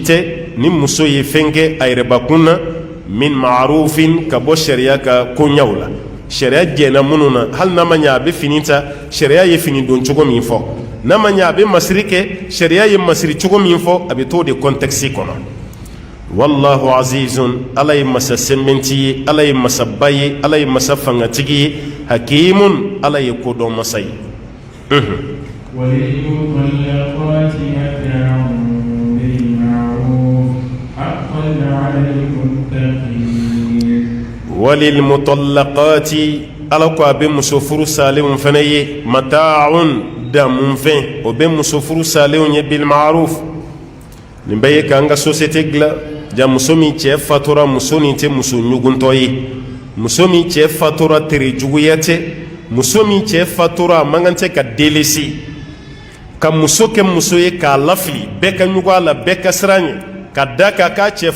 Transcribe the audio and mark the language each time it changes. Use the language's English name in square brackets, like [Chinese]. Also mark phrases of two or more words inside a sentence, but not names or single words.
[Bambara] tɛ ni muso ye fɛn kɛ a yɛrɛbakun na min ma'arufin ka bɔ sariya ka koɲɛw la sariya jɛnna minnu na hali n'a ma ɲɛ a bɛ fini ta sariya ye fini don cogo min fɔ n'a ma ɲɛ a bɛ masiri kɛ sariya ye masiri cogo min fɔ a bɛ t'o de kɔntekisi kɔnɔ [Arabic] والله عزيز [Bambara] ala ye masa sɛmɛnti ye ala ye masaba ye ala ye masa fangatigi ye hakimun ala ye kodɔn masa ye [Arabic] وللمطلقات متاع بالمعروف حقا على المتقين [Bambara] وللمطلقات ala ko a bɛ muso furu salenw fana ye mata'un damunfɛn o bɛ muso furu salenw ye [Arabic] بالمعروف [Bambara] nin bɛɛ ye k'an ka société dilan ja muso min cɛ fatura muso nin tɛ muso ɲuguntɔ ye muso min cɛ fatura tere juguya tɛ muso min cɛ fatura a man kan tɛ ka delesi ka muso kɛ muso ye k'a lafili bɛɛ ka ɲugun a la bɛɛ ka siran ɲɛ ka da kan k'a cɛ